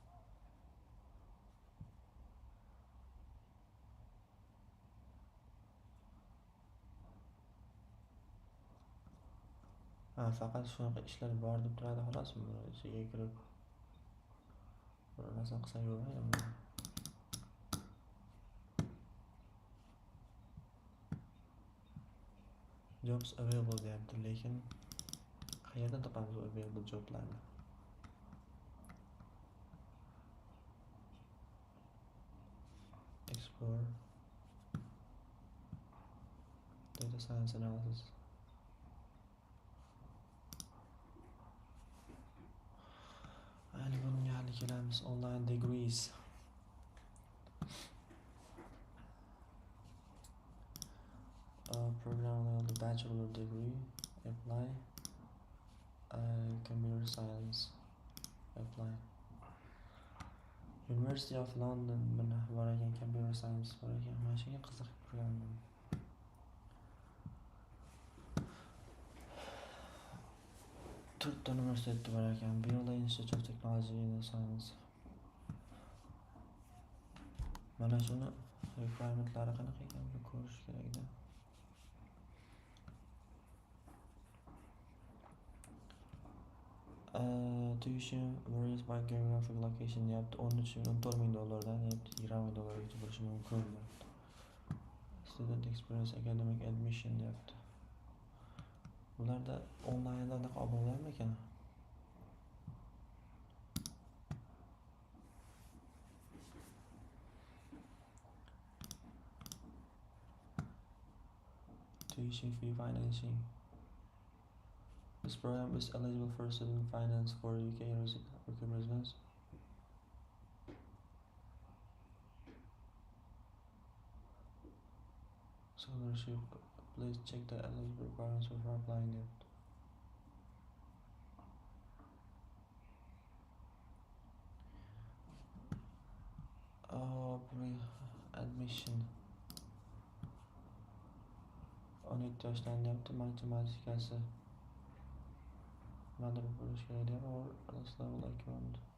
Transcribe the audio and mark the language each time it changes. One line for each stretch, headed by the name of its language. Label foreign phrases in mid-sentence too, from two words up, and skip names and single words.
Uzbek: Faqat shunaqa ishlar bor deb turadi xolosmi? Ichiga kirib bir narsa qilsak bo'lmaydi.
English: Jobs available
Uzbek: deyapti, lekin qayerdan topamiz
English: available joblarni? Explore data science analysis.
Uzbek: Bunga hali kelamiz.
English: Online degrees. Program level bachelor degree. Apply. Computer science.
Uzbek: Apply. University of London mana bor ekan,
English: computer science
Uzbek: bor ekan. Mana shunga qiziqib turgandim. To'rtta universitet bor ekan. Berlin Institute of Technology and Science. Mana shuni requirementlari qanaqa ekan, bir ko'rish kerak-da.
English: Tuition varies by geographic location deyapti.
Uzbek: 14,000 dollardan $20,000gacha bo'lishi mumkin deyapti.
English: Student experience, academic admission deyapti.
Uzbek: Bularda onlaynda anaqa olib bo'ladimi ekan?
English: Tuition fee financing. This program is eligible for student finance for UK residents. Scholarship. Please check the eligible requirements before applying it. Admission.
Uzbek: 17 yoshdan deyapti, matematikasi nimadir bo'lishi kerak deyapti,
English: or class level account.